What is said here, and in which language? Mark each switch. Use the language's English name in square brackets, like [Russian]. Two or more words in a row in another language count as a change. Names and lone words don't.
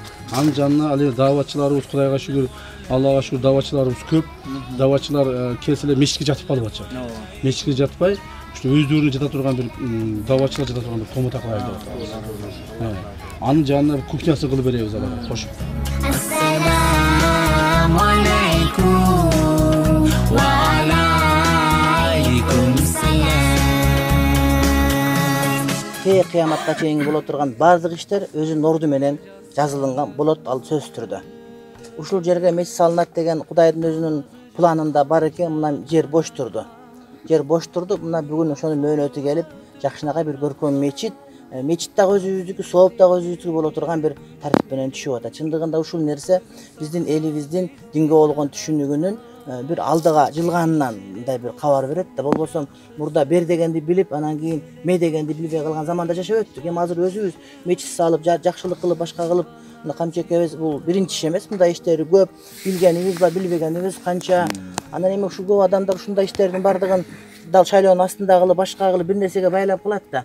[Kyrgyz] Анын жанына ал даватчыларыбыз, Кудайга шүгүр, Аллага шүгүр, даватчыларыбыз көп. Даватчылар келселер мечитке жатып калып атышат. Мечитке жатпай, ушу өздөрүнө жата турган бир даватчылар жата турган бир комната кылайлы деп атабыз. Анын жанына кухнясын кылып беребиз аларга кошуп. [Arabic] السلام عليكم وعليكم السلام. [Kyrgyz] kıyamatка чейин боло турган бардык иштер өзүнүн орду менен жазылынган болот, ал сөзсүз түрдө. Ушул жерге мечит салынат деген Кудайдын өзүнүн планында бар экен. Мына жер бош турду. Жер бош турду. Мына бүгүн ошонун мөөнөтү келип, жакшынакай бир көркөм мечит, мечит дагы өзүбүздүкү, сооп дагы өзүбүздүкү боло турган бир тартип менен түшүп атат. Чындыгында ушул нерсе биздин элибиздин динге болгон түшүнүгүнүн бир алдыга жылганынан мындай bir кабар берет да. Болбосо мурда бер дегенди билип, анан кийин ме дегенди билбей калган заманда жашап өттүк. Эми азыр өзүбүз мечит салып, жакшылык кылып, башка кылып, мына камчекебиз бул биринчи иш эмес. Мындай иштери көп, билгенибиз бар, билбегенибиз канча. Анан эми ушу көп адамдар ушундай иштердин бардыгын дал шайлоонун астында кылып, башка кылып бир нерсеге байлап кылат да.